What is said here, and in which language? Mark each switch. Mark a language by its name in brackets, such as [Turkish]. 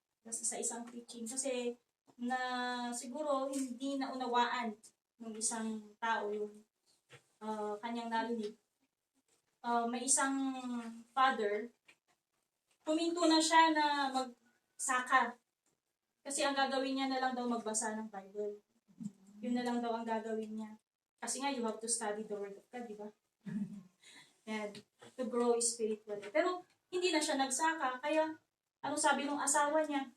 [Filipino] Basta sa isang preaching. Kasi siguro hindi na unawaan ng isang tao yung kanyang narinig. May isang father, huminto na siya na magsaka. Kasi ang gagawin niya na lang daw magbasa ng Bible. Yun na lang daw ang gagawin niya. Kasi nga, [English] you have to study the Word of God, di ba? And to grow spiritually. [Filipino] Pero, hindi na siya nagsaka. Kaya, ano sabi ng asawa niya?